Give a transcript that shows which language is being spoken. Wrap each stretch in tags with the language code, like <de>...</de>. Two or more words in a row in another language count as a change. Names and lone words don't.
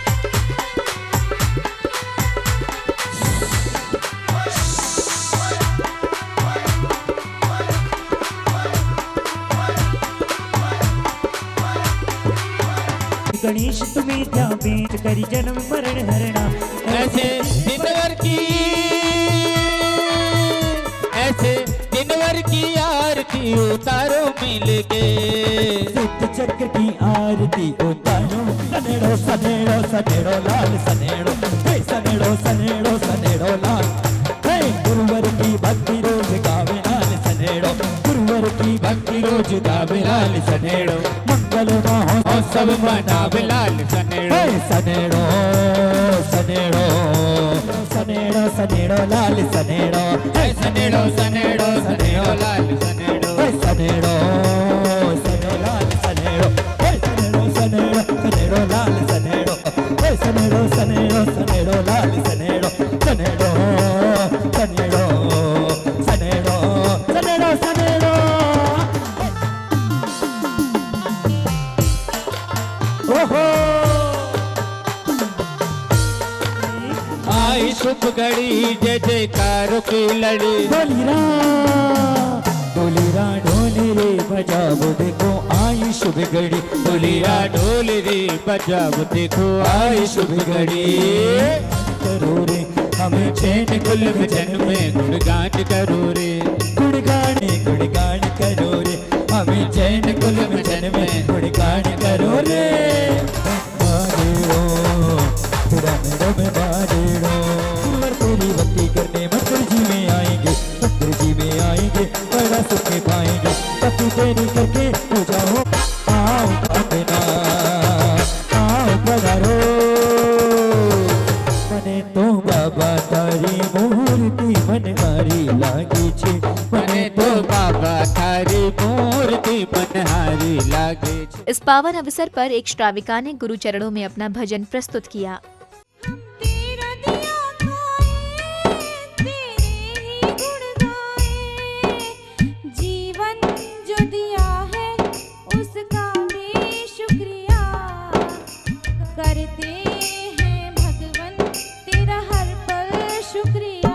<hi>गणेश तुम्हें क्या भेंट करी जन्म मरण हरणा, ऐसे दिनवर की, ऐसे दिनवर की आरती उतारो मिल के, सिद्ध चक्र की आरती उतारो। सनेड़ो सनेड़ो सनेड़ो लाल सनेड़ो, हे सनेड़ो सनेड़ो सनेड़ो लाल, हे गुरुवर की भक्ति रोज गावे लाल सनेड़ो, गुरुवर की भक्ति रोज गावे लाल सनेड़ो, मंगल महोत्सव मनावे लाल सनेड़ो, हे सनेड़ो सनेड़ो सनेड़ो सनेड़ो लाल सनेड़ो, हे सनेड़ो सनेड़ो सनेड़ो लाल सनेड़ो, हे सनेड़ो सनेड़ो लाल सनेड़ो, हे सनेड़ो सनेड़ो सनेड़ो लाल सनेड़ो, हे सनेड़ो सनेड़ो सनेड़ो लाल सनेड़ो, सनेड़ो सनेड़ो सनेड़ो सनेड़ो सनेड़ो। ओहो जय जयकारों की लड़ी। डोलीरा डोलीरा डोले रे बजाओ देखो आई शुभ घड़ी। डोलीरा डोल रे बजाओ देखो आई शुभ घड़ी। करो रे हमें चैन कुल भजन में गुणगान करो रे। गुणगान गुणगान करो रे हमें चैन कुल भजन में गुणगान करो रे। बाजेड़ो तेरा मेरा में बाजेड़ो। और तेरी भक्ति करने मंदिर जी में आएंगे, मंदिर जी में आएंगे, बड़ा सुख पाएंगे। पति तेरी करके पूजा हो। आओ अपना आओ पधारो।</hi> <gu>મને તો બાબા તારી મૂર્તિ મનહારી લાગી છે। મને તો બાબા તારી મૂર્તિ મનહારી લાગે છે।</gu> <hi>इस पावन अवसर पर एक श्राविका ने गुरु चरणों में अपना भजन प्रस्तुत किया। तेरा दिया खाए, तेरे ही गुण गाए, जीवन जो दिया है उसका भी शुक्रिया करते हैं भगवन तेरा हर पल शुक्रिया।</hi>